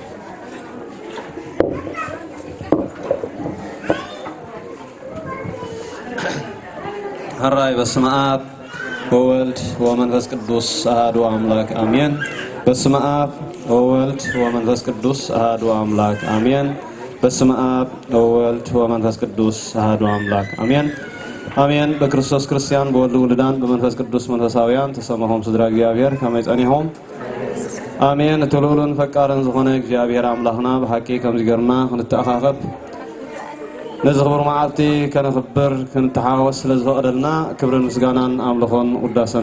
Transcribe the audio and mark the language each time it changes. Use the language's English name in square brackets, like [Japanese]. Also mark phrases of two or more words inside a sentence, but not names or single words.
[Geez] ሀራይ በስመ አብ ወወልድ ወመንፈስ ቅዱስ አሐዱ አምላክ አሜን። በስመ አብ ወወልድ ወመንፈስ ቅዱስ አሐዱ አምላክ አሜን። በስመ አብ ወወልድ ወመንፈስ ቅዱስ አሐዱ አምላክ አሜን [Tigrinya] አሜን። በክርስቶስ ክርስቲያን በወልድ ውልዳን በመንፈስ ቅዱስ መንፈሳውያን ተሰማሆም ስድራ እግዚአብሔር ከመይ ጸኒሖም አሜን። ተሎሉን ፈቃርን ዝኾነ እግዚአብሔር አምላኽና ብሓቂ ከምዚ ገርና ክንተኣኻኸብ ነዚ ክቡር መዓልቲ ከነኽብር ክንተሓወስ ስለዝፈቐደልና ክብርን ምስጋናን ኣምልኾን ውዳሰን